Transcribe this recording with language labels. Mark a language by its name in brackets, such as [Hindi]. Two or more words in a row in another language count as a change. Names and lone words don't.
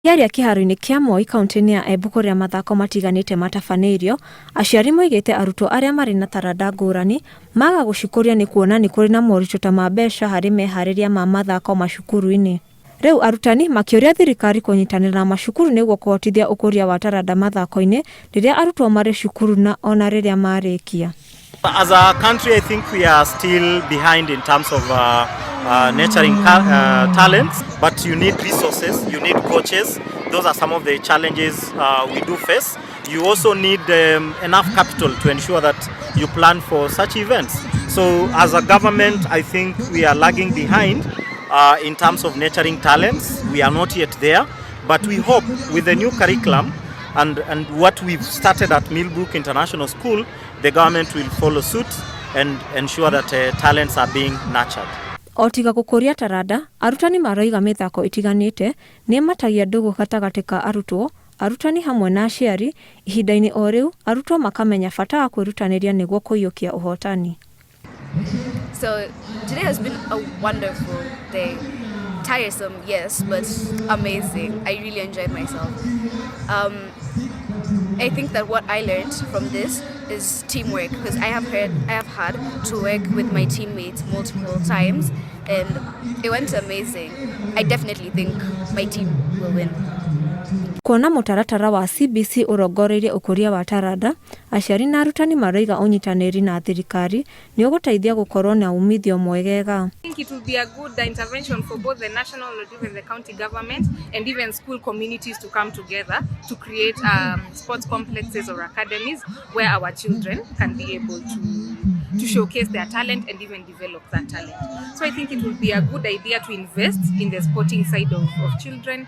[Kikuyu] Yaria kĩharo-inĩ kĩa Moi kaunti-inĩ ya Embu kũrĩa mathako matiganĩte matabanĩirio, aciari moigĩte arutwo arĩa marĩ na taranda ngũrani maga gũcikũria nĩ kuona nĩ kũrĩ na moritũ ta ma mbeca harĩ meharĩria ma mathako macukuru-inĩ. Rĩu arutani makĩũria thirikari kũnyitanĩra na macukuru nĩguo kũhotithia ũkũria wa taranda mathako-inĩ rĩrĩa arutwo marĩ cukuru na ona rĩrĩa marĩkia. [English] As a country, I think we are still behind in terms of nurturing talents, but you need resources, you need coaches. Those are some of the challenges we do face. You also need enough capital to ensure that you plan for such events. So as a government, I think we are lagging behind in terms of nurturing talents. We are not yet there, but we hope with the new curriculum and what we've started at Millbrook International School, the government will follow suit and ensure that talents are being nurtured. [Kikuyu] Otiga gũkũria taranda, arutani maroiga mĩthako itiganĩte nĩ matagia ndũgũ gatagatĩ ka arutwo, arutani hamwe na aciari, ihinda-inĩ o rĩu arutwo makamenya bata wa kwĩrutanĩria nĩguo kũiyũkia ũhotani. [English] So today has been a wonderful day. Tiresome, yes, but amazing. I really enjoyed myself. I think that what I learned from this is teamwork, because I have had to work with my teammates multiple times and it went amazing. I definitely think my team will win. [Kikuyu] Kuona mũtaratara wa CBC ũrongoreirie ũkũria wa taranda, aciari na arutani maroiga ũnyitanĩri na thirikari nĩ ũgũteithia gũkorwo na umithio mwegega. [English] I think it will be a good intervention for both the national and even the county government and even school communities to come together to create sports complexes or academies where our children can be able to showcase their talent and even develop that talent. So I think it will be a good idea to invest in the sporting side of children.